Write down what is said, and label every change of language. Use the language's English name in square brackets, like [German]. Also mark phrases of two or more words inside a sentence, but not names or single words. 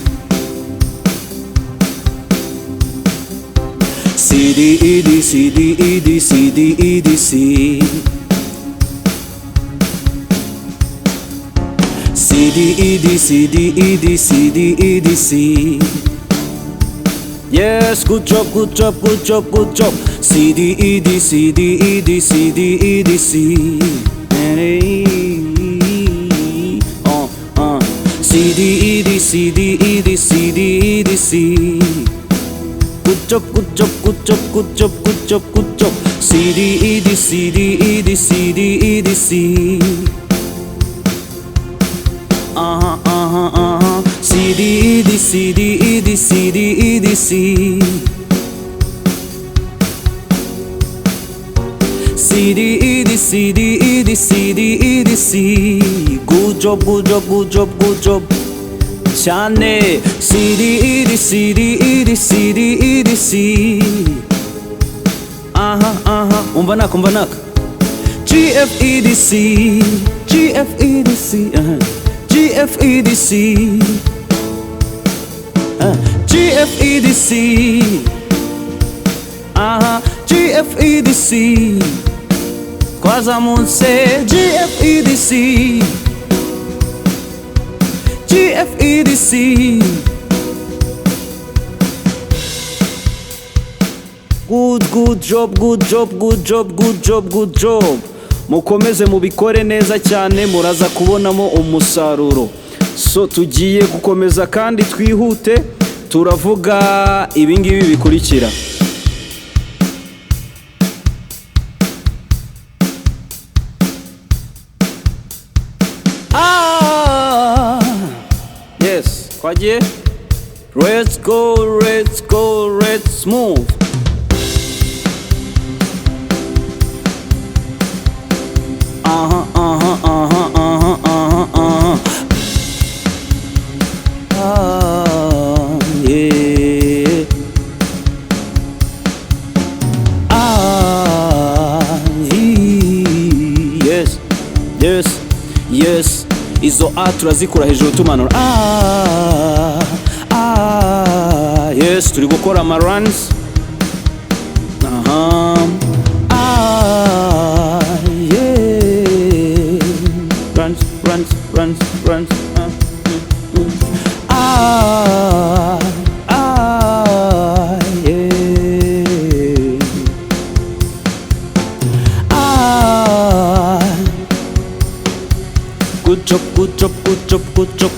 [English] C, D, E, D, C, D, E, D, C, D, E, D, C. C, D, E, D, C, D, E, D, C, D, E, D, C. Yes, good job, good job, good job, good job. C, D, E, D, C, D, E, D, C, D, E, D, C. C, D, E, D, C, D, E, D, C, D, E, D, C. Good job, good job, good job, good job, good job, good job. C, D, E, D, C, D, E, D, C, D, E, D, C. C, D, E, D, C, D, E, D, C. C, D, E, D, C, D, E, D, C, D, E, D, C. Good job, good job, good job, good job. [Kinyarwanda] Cyane. [English] C, D, E, D, C, D, E, D, C, D, E, D, C. [Kinyarwanda] Umva naka, umva naka. [English] G, F, E, D, C. G, F, E, D, C. G, F, E, D, C. G, F, E, D, C. G, F, E, D, C. Kuzamuka G, F, E, D, C. G, F, E, D, C. Good job, good job, good job, good job, good job. [Kinyarwanda] Mukomeze mubikore neza cyane, muraza kubonamo umusaruro. So tugiye gukomeza kandi twihute, turavuga ibingibi bikurikira. Yes, kwaje? [English] Let's go, let's go, let's move. Yeah. Yes, yes, yes. [Kinyarwanda] Izo A turazikura hejuru tumanura. Yes, turi gukora ama runs. [English] Yeah. Runs, runs, runs, runs. Good job, good job, good job, good job.